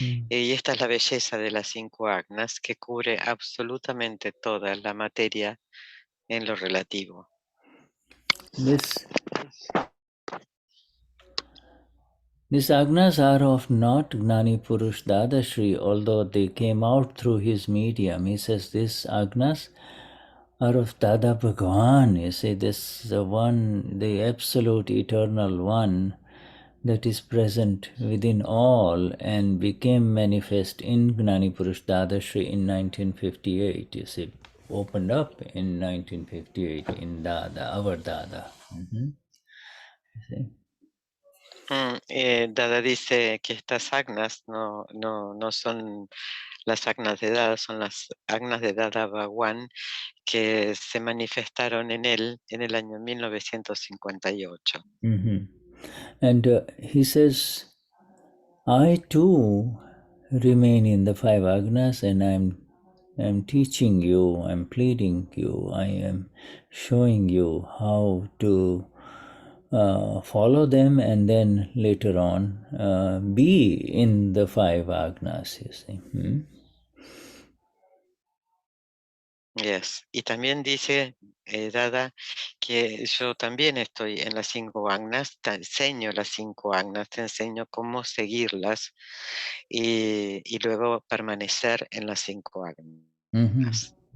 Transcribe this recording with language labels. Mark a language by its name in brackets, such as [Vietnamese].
[Spanish] Y esta es la belleza de las 5 Agnas, que cubre absolutamente toda la materia en lo relativo. [English] These Agnas are of not Gnani Purush Dadashri, although they came out through his medium. He says these Agnas are of Dada Bhagwan. You see, this the one, the absolute eternal one that is present within all and became manifest in Gnani Purush Dadashri in 1958. You see, opened up in 1958 in Dada, our Dada. You see? [Spanish] Dada dice que estas Agnas no son las Agnas de Dada, son las Agnas de Dada Bhagwan que se manifestaron en él en el año 1958. [English] And he says, I too remain in the five Agnas, and I'm teaching you, I'm pleading you, I am showing you how to follow them, and then later on be in the five Agnas, you see. Yes. [Spanish] Y también dice Dada que yo también estoy en las cinco Agnas, te enseño las cinco Agnas, te enseño cómo seguirlas y luego permanecer en las cinco Agnas.